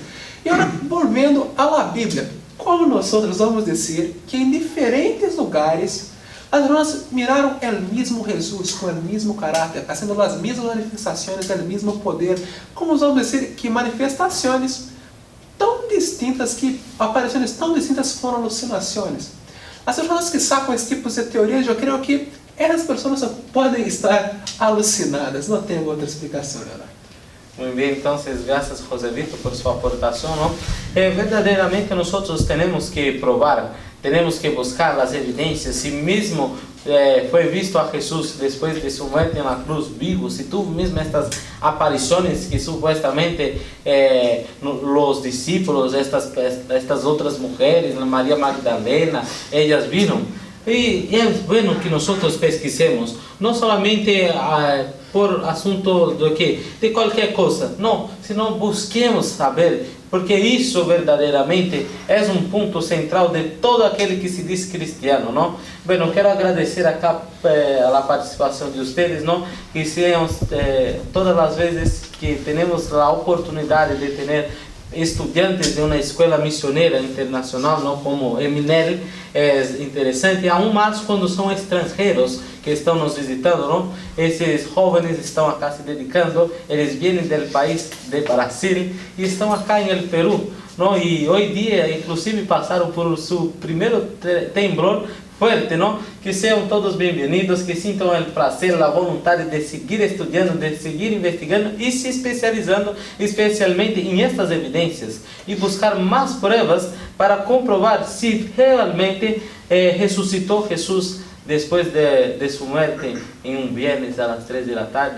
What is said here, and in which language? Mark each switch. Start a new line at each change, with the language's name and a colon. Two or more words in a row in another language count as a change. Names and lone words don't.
Portuguese: E agora, voltando à Bíblia, como nós vamos dizer que em diferentes lugares as pessoas miraram o mesmo Jesus, com o mesmo caráter, fazendo as mesmas manifestações, o mesmo poder, como vamos dizer que manifestações tão distintas, que aparições tão distintas foram alucinações. As pessoas que sacam esse tipo de teorias, eu creio que essas pessoas só podem estar alucinadas, não tem outra explicação, Leonardo.
Spanish: Muy bien, entonces gracias José Víctor por su aportación, ¿no? Verdaderamente nosotros tenemos que probar, tenemos que buscar las evidencias. Si mismo fue visto a Jesús después de su muerte en la cruz vivo, si tú mismo estas apariciones que supuestamente los discípulos, estas otras mujeres, María Magdalena, ellas vieron. Y es bueno que nosotros pesquisemos, no solamente por asunto de cualquier cosa, no, sino busquemos saber,
Portuguese: porque isso verdadeiramente é ponto central de todo aquele que se diz cristiano, não? Bueno, quero agradecer acá a participação de vocês, não? Que sean todas as vezes que temos a oportunidade de ter estudiantes de uma escola missioneira internacional, não, como Eminel, é interessante, aún mais quando são estrangeiros que estão nos visitando, não? Esses jovens estão acá se dedicando, eles vêm do país de Brasil e estão acá em el Peru, não? E hoje dia, inclusive, passaram por seu primeiro
Spanish: temblor fuerte,
Portuguese: não? Que sejam todos bem-vindos, que sintam o prazer, a vontade de seguir estudando, de seguir investigando e se especializando especialmente em estas evidências e buscar mais provas para comprovar se realmente ressuscitou Jesus depois de sua morte em viernes às 3 da tarde.